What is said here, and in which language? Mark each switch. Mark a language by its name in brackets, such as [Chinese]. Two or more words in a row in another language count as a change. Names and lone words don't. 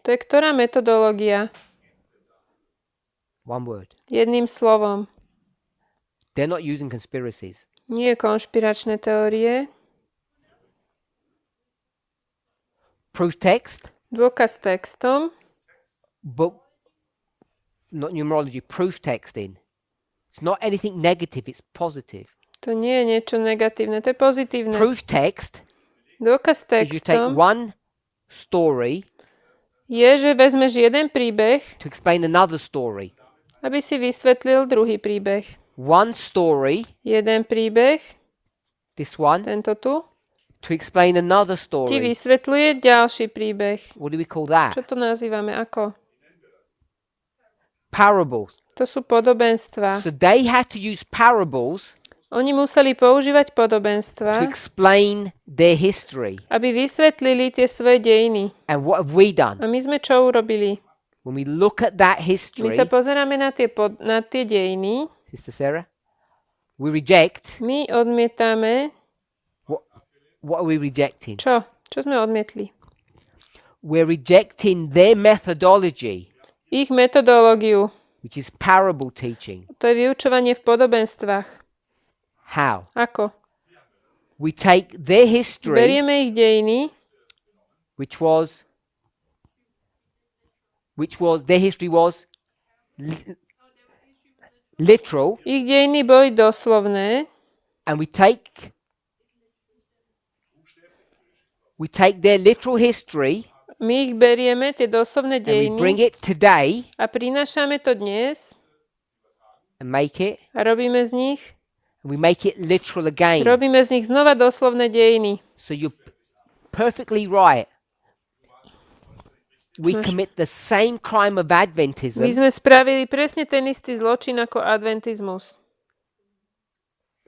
[Slovak] to je ktorá metodológia? [English] One word. [Slovak] Jedným slovom. [English] They're not using conspiracies. [Slovak] Nie konšpiračné teórie. [English] Proof text, [Slovak] Dôkaz textom. [English] but not numerology, proof texting. It's not anything negative, it's positive. [Slovak] To nie je niečo negatívne, to je pozitívne. [English] Proof text [Slovak] Dôkaz [English] is you take [Slovak] textom [English] one story [Slovak] je, že vezmeš jeden príbeh, [English] to explain another story. [Slovak] aby si vysvetlil druhý príbeh. [English] One story, [Slovak] Jeden príbeh, [English] this one, [Slovak] tento tu, [English] to explain another [Slovak] ti [English] story. [Slovak] vysvetľuje ďalší príbeh. [English] What do we call that? [Slovak] Čo to nazývame? Ako? [English] Parables. [Slovak] To sú podobenstva. [English] So they had to use parables [Slovak] Oni museli používať [English] to [Slovak] podobenstva, [English] explain their history. [Slovak] aby vysvetlili tie svoje dejiny. [English] And what have we done? [Slovak] A my sme čo urobili? [English] When we look at that [Slovak] My [English] history, [Slovak] sa pozeráme na tie dejiny, [English] Sister Sarah, we reject. [Slovak] my odmietame. [English] What are we rejecting? [Slovak] Čo? Čo sme odmietli? [English] We're rejecting their methodology, [Slovak] Ich metodológiu. [English] which is parable teaching. [Slovak] To je vyučovanie v podobenstvách. [English] How? [Slovak] Ako? [English] We take their history, [Slovak] Berieme ich dejiny, [English] which was their history was literal, [Slovak] ich dejiny boli doslovné [English] and we take their literal history [Slovak] my ich berieme, tie doslovné [English] and we bring [Slovak] dejiny, [English] it today [Slovak] a prinášame to dnes [English] and make it, [Slovak] a robíme z nich, [English] and we make it literal again. [Slovak] robíme z nich znova doslovné dejiny. [English] So you're perfectly right. We commit the same crime of Adventism [Slovak] My sme spravili presne ten istý zločin ako adventizmus.